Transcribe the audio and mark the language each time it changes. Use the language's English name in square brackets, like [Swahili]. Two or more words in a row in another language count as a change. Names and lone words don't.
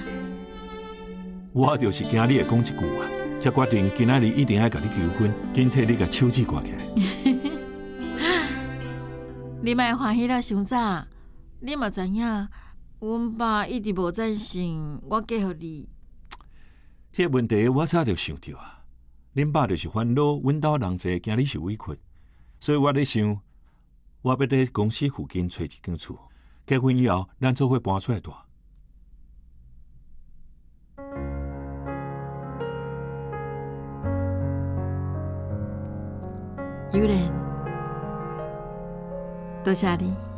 [Min Nan Chinese] 我就是惊你会讲一句啊，才决定今仔日一定要甲你求婚，紧替你甲手指挂起来。你莫欢喜了伤早，你嘛知影，阮爸一直无赞成我嫁予你。这个问题我早就想到啊，恁爸就是烦恼，阮兜人侪惊你受委屈。所以我咧想，我要伫公司附近找一间厝，结婚以后，咱做伙搬出来住。有人，多谢你。